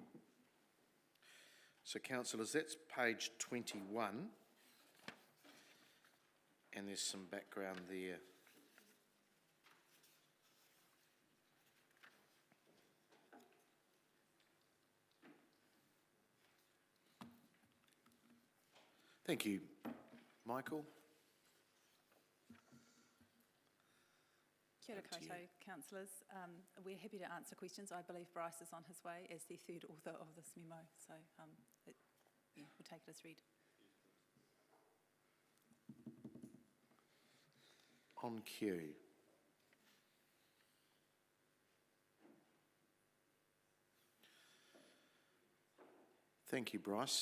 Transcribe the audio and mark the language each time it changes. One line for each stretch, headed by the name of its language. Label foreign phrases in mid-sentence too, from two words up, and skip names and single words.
English: So, councillors, that's page 21, and there's some background there. Thank you. Michael?
Māori: Kia ora koutou,
English: councillors. We're happy to answer questions. I believe Bryce is on his way as the third author of this memo, so we'll take it as read. On cue. Thank you, Bryce.